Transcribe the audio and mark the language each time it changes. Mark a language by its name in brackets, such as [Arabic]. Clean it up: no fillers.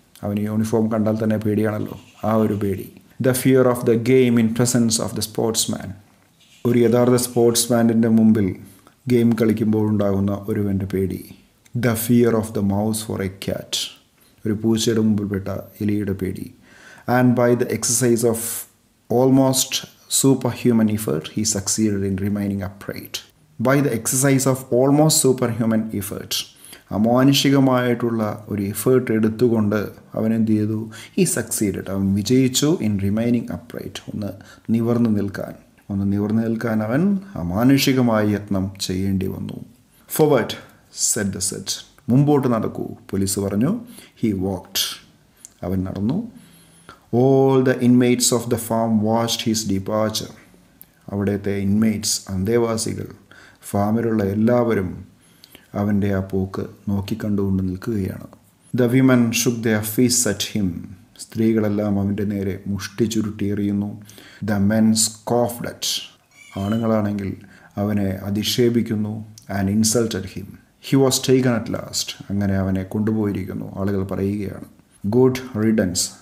[Malayalam] അവന് യൂണിഫോം കണ്ടാൽ തന്നെ പേടിയാണല്ലോ, ആ ഒരു പേടി. [English] The fear of the game in presence of the sportsman. [Malayalam] ഒരു യഥാർത്ഥ സ്പോർട്സ്മാനിൻ്റെ മുമ്പിൽ ഗെയിം കളിക്കുമ്പോൾ ഉണ്ടാകുന്ന ഒരുവൻ്റെ പേടി. [English] The fear of the mouse for a cat. [Malayalam] ഒരു പൂച്ചയുടെ മുമ്പിൽപ്പെട്ട എലിയുടെ പേടി. [English] And by the exercise of almost superhuman effort, he succeeded in remaining upright. By the exercise of almost superhuman effort, [Malayalam] അമാനുഷികമായിട്ടുള്ള ഒരു എഫേർട്ട് എടുത്തുകൊണ്ട് അവൻ എന്ത് ചെയ്തു? [English] He succeeded. [Malayalam] അവൻ വിജയിച്ചു [English] In remaining upright. [Malayalam] ഒന്ന് നിവർന്നു നിൽക്കാൻ അവൻ അമാനുഷികമായ യത്നം ചെയ്യേണ്ടി വന്നു. [English] Forward said the said. [Malayalam] മുമ്പോട്ട് നടക്കൂ, പോലീസ് പറഞ്ഞു. [English] He walked. [Malayalam] അവൻ നടന്നു. [English] All the inmates of the farm watched his departure. [Malayalam] അവിടുത്തെ ഇൻമേറ്റ്സ്, അന്തേവാസികൾ, ഫാമിലുള്ള എല്ലാവരും അവൻ്റെ ആ പോക്ക് നോക്കിക്കണ്ടുകൊണ്ട് നിൽക്കുകയാണ്. [English] The women shook their fists at him. [Malayalam] സ്ത്രീകളെല്ലാം അവൻ്റെ നേരെ മുഷ്ടി ചുരുട്ടിയെറിയുന്നു. [English] The men scoffed at. [Malayalam] ആണുങ്ങളാണെങ്കിൽ അവനെ അധിക്ഷേപിക്കുന്നു. [English] And insulted him. He was taken at last. [Malayalam] അങ്ങനെ അവനെ കൊണ്ടുപോയിരിക്കുന്നു. ആളുകൾ പറയുകയാണ്, [English] Good riddance.